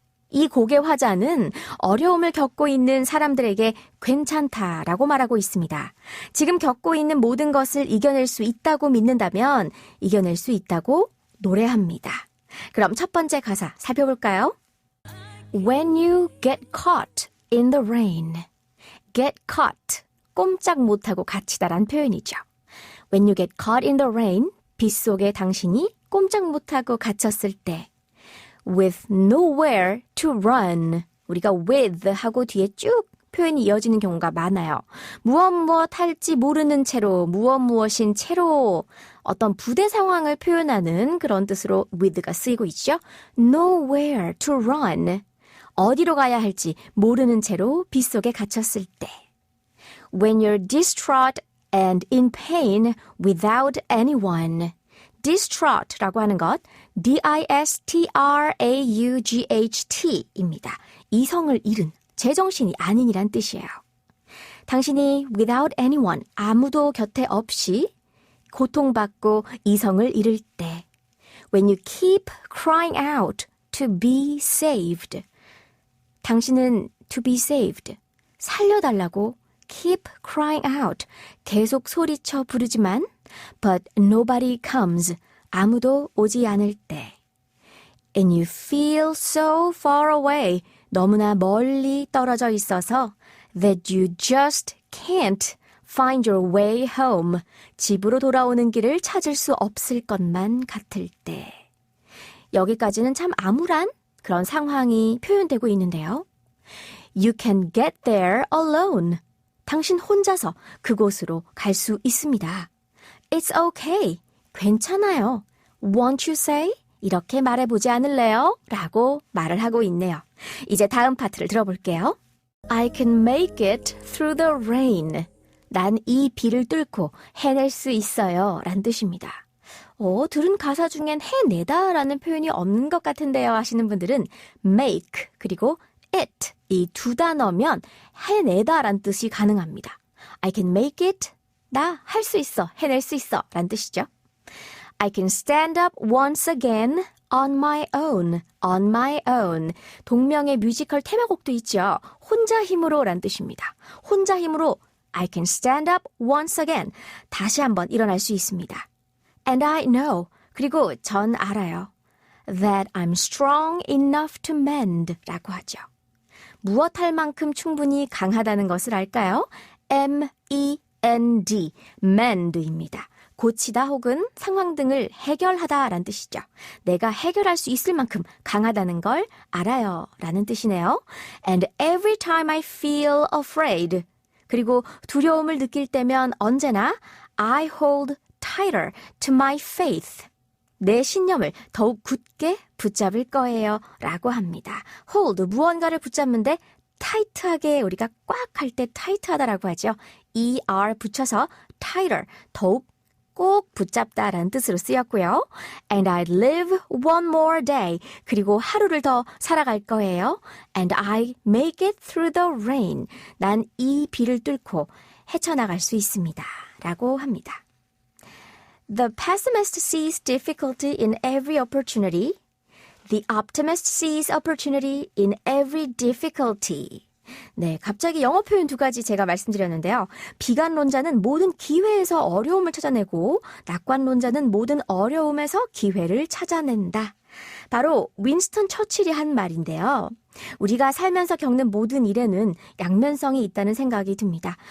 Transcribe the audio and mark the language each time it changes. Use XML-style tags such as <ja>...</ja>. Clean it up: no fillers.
<ko>이 곡의 화자는 어려움을 겪고 있는 사람들에게 괜찮다라고 말하고 있습니다. 지금 겪고 있는 모든 것을 이겨낼 수 있다고 믿는다면 이겨낼 수 있다고 노래합니다. 그럼 첫 번째 가사 살펴볼까요?</ko> <en>When you get caught in the rain. Get caught.</en> <ko>꼼짝 못하고 갇히다란 표현이죠.</ko> <en>When you get caught in the rain,</en> <ko>빗속에 당신이 꼼짝 못하고 갇혔을 때</ko> <en>with nowhere to run,</en> <ko>우리가 with 하고 뒤에 쭉 표현이 이어지는 경우가 많아요. 무엇 할지 모르는 채로, 무엇인 채로 어떤 부대 상황을 표현하는 그런 뜻으로 with가 쓰이고 있죠.</ko> <en>nowhere to run,</en> <ko>어디로 가야 할지 모르는 채로 빗속에 갇혔을 때</ko> <en>when you're distraught and in pain without anyone.</en> <ko>distraught라고 하는 것, distraught입니다. 이성을 잃은, 제정신이 아닌이란 뜻이에요. 당신이</ko> <en>without anyone,</en> <ko>아무도 곁에 없이 고통받고 이성을 잃을 때</ko> <en>when you keep crying out, to be saved.</en> <ko>당신은</ko> <en>to be saved.</en> <ko>살려달라고</ko> <en>keep crying out.</en> <ko>계속 소리쳐 부르지만</ko> <en>but nobody comes.</en> <ko>아무도 오지 않을 때.</ko> <en>And you feel so far away.</en> <ko>너무나 멀리 떨어져 있어서</ko> <en>that you just can't find your way home.</en> <ko>집으로 돌아오는 길을 찾을 수 없을 것만 같을 때. 여기까지는 참 암울한 그런 상황이 표현되고 있는데요.</ko> <en>You can get there alone.</en> <ko>당신 혼자서 그곳으로 갈 수 있습니다.</ko> <en>It's okay.</en> <ko>괜찮아요.</ko> <en>Won't you say?</en> <ko>이렇게 말해보지 않을래요? 라고 말을 하고 있네요. 이제 다음 파트를 들어볼게요.</ko> <en>I can make it through the rain.</en> <ko>난 이 비를 뚫고 해낼 수 있어요. 란 뜻입니다. 들은 가사 중엔 해내다 라는 표현이 없는 것 같은데요 하시는 분들은 make 그리고 it 이 두 단어면 해내다 란 뜻이 가능합니다.</ko> <en>I can make it.</en> <ko>나 할 수 있어. 해낼 수 있어. 란 뜻이죠.</ko> <en>I can stand up once again on my own. On my own.</en> <ko>동명의 뮤지컬 테마곡도 있죠. 혼자 힘으로 란 뜻입니다. 혼자 힘으로</ko> <en>I can stand up once again.</en> <ko>다시 한번 일어날 수 있습니다.</ko> <en>And I know.</en> <ko>그리고 전 알아요.</ko> <en>That I'm strong enough to mend.</en> <ko>라고 하죠. 무엇할 만큼 충분히 강하다는 것을 알까요? M-E-N-D. mend입니다. 고치다 혹은 상황 등을 해결하다 라는 뜻이죠. 내가 해결할 수 있을 만큼 강하다는 걸 알아요 라는 뜻이네요.</ko> <en>And every time I feel afraid.</en> <ko>그리고 두려움을 느낄 때면 언제나</ko> <en>I hold tighter to my faith.</en> <ko>내 신념을 더욱 굳게 붙잡을 거예요 라고 합니다. hold, 무언가를 붙잡는데 tight하게 우리가 꽉 할 때 tight하다라고 하죠. er 붙여서 tighter, 더욱 꼭 붙잡다라는 뜻으로 쓰였고요.</ko> <en>And I live one more day.</en> <ko>그리고 하루를 더 살아갈 거예요.</ko> <en>And I make it through the rain.</en> <ko>난 이 비를 뚫고 헤쳐나갈 수 있습니다. 라고 합니다.</ko> <en>The pessimist sees difficulty in every opportunity. The optimist sees opportunity in every difficulty.</en> <ko>네, 갑자기 영어 표현 두 가지 제가 말씀드렸는데요. 비관론자는 모든 기회에서 어려움을 찾아내고 낙관론자는 모든 어려움에서 기회를 찾아낸다. 바로 윈스턴 처칠이 한 말인데요. 우리가 살면서 겪는 모든 일에는 양면성이 있다는 생각이 듭니다.</ko>